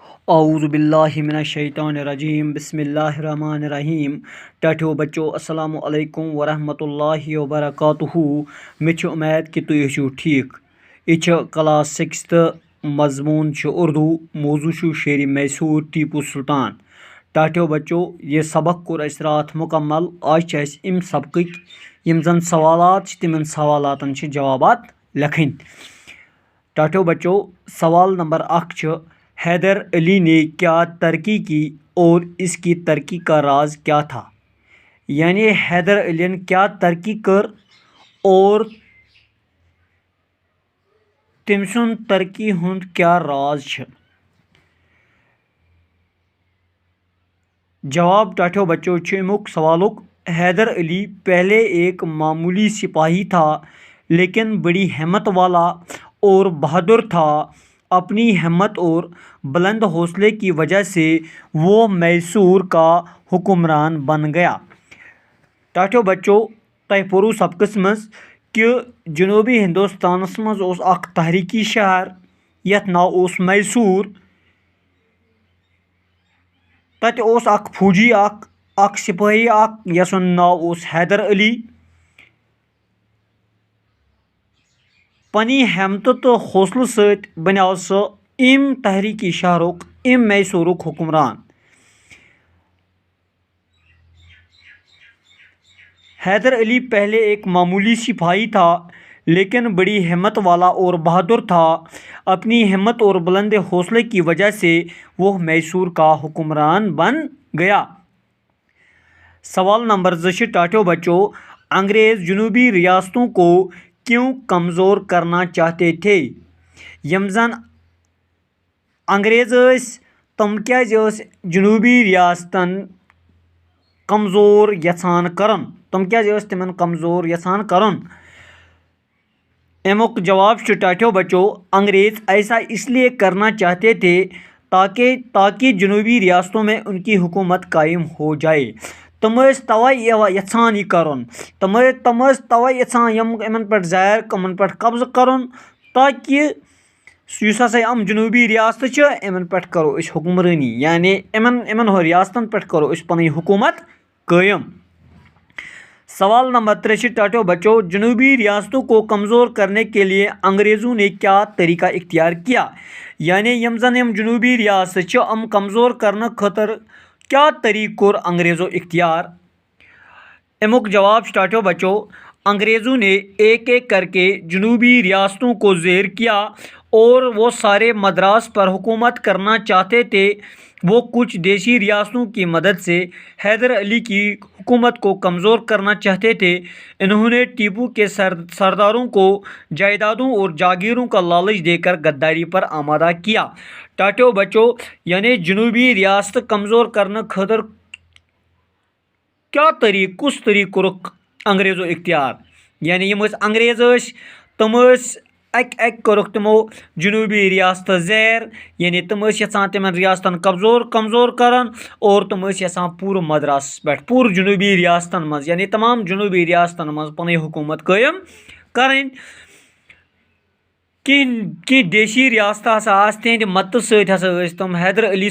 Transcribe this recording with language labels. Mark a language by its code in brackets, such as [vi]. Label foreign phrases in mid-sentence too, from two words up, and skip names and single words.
[ar] اعوذ باللہ من الشیطان الرجیم بسم اللہ الرحمن الرحیم [ks] ٹاٹھو بچو [ar] السلام علیکم ورحمۃ اللہ وبرکاتہ [ks] مےٚ چھِ اُمید کہ تُہۍ ٲسِو ٹھیٖک یہ چھِ کلاس 6 تہٕ مضموٗن چھُ اردو موضوع چھُ شیرِ میسور ٹیپو سلطان ٹاٹھو بچو یہ سبق کوٚر اَسہِ راتھ مکمل آز چھِ اَسہِ اَمہِ سبقٕکۍ یِم زن سوالات چھِ تِمن سوالاتن چھِ جوابات لیکھٕنۍ ٹاٹھو بچو سوال نمبر 1 چھُ [ur] حیدر علی نے کیا ترقی کی اور اس کی ترقی کا راز کیا تھا [ks] یعنی حیدر علی کیا ترقی کر اور تٔمۍ سُنٛد ترقی ہُنٛد کیا راز چھُ جواب ٹاٹھو بچو چھُ امیُک سوالُک حیدر [ur] علی پہلے ایک معمولی سپاہی تھا لیکن بڑی ہمت والا اور بہادر تھا اپنی ہمت اور بلند حوصلے کی وجہ سے وہ میسور کا حکمران بن گیا [ks] ٹاٹھو بچو تۄہہِ پوٚرُو سبقس منٛز کہ جنوبی ہندوستانس منٛز اوس اکھ تحریکی شہر یتھ ناو اوس میسور تتہِ اوس اکھ فوجی اکھ سپٲہی یس سُنٛد ناو اوس حیدر علی پننہِ ہمتہٕ تہٕ حوصلہٕ سۭتۍ بنیو سُہ امہِ تحریکی شہرُک امہِ میسورُک حکمران [ur] حیدر علی پہلے ایک معمولی سپاہی تھا لیکن بڑی ہمت والا اور بہادر تھا اپنی ہمت اور بلند حوصلے کی وجہ سے وہ میسور کا حکمران بن گیا [ks] سوال نمبر 2 چھُ ٹاٹھو بچو [ur] انگریز جنوبی ریاستوں کو کیوں کمزور کرنا چاہتے تھے [ks] یم زن انگریز ٲسۍ تم کیازِ ٲسۍ جنوبی ریاستن کمزور یژھان کرُن تم کیازِ ٲسۍ تمن کمزور یژھان کرُن امیُک جواب چھُ ٹاٹھو بچو [ur] انگریز ایسا اس لیے کرنا چاہتے تھے تاکہ جنوبی ریاستوں میں ان کی حکومت قائم ہو جائے [ks] تم ٲسۍ توے یژھان یہ کرُن تم ٲسۍ توے یژھان یمن پٮ۪ٹھ زیر یمن پٮ۪ٹھ قبضہٕ کرُن تاکہ یُس ہسا یِم جنوبی ریاستہٕ چھِ یِمن پٮ۪ٹھ کرو أسۍ حکمرٲنی یعنی یِمن ریاستن پٮ۪ٹھ کرو أسۍ پنٕنۍ حکومت قٲیِم سوال نمبر 3 چھُ ٹاٹھو بچو [ur] جنوبی ریاستوں کو کمزور کرنے کے لیے انگریزوں نے کیا طریقہ اختیار کیا [ks] یعنی یم زن یم جنوبی ریاست چھِ یِم کمزور کرنہٕ خٲطرٕ کیا طریقہٕ کوٚر انگریزو اختیار امیُک جواب چھُ ٹاٹھو بچو [ur] انگریزوں نے ایک ایک کر کے جنوبی ریاستوں کو زیر کیا اور وہ سارے مدراس پر حکومت کرنا چاہتے تھے وہ کچھ دیسی ریاستوں کی مدد سے حیدر علی کی حکومت کو کمزور کرنا چاہتے تھے انہوں نے ٹیپو کے سرداروں کو جائیدادوں اور جاگیروں کا لالچ دے کر غداری پر آمادہ کیا [ks] ٹاٹھو بچو یعنی جنوبی ریاست کمزور کرنہٕ خٲطرٕ کیا طریقہٕ کُس طریقہٕ کوٚرُکھ انگریزو اختیار یعنی یم انگریز تم اکہِ اکہِ کوٚرُکھ تمو جنوبی ریاستہٕ زیر یعنی تم یژھان تمن ریاستن کمزور کرن اور تم یژھان پوٗرٕ مدراسس پٮ۪ٹھ پوٗرٕ جنوبی ریاستن منٛز یعنی تمام جنوبی ریاستن منٛز پنٕنۍ حکومت قٲیِم کرٕنۍ کینٛہہ دیسی ریاستہٕ ہسا آسہٕ تہنٛدِ مدتہٕ سۭتۍ ہسا ٲسۍ تم حیدر علی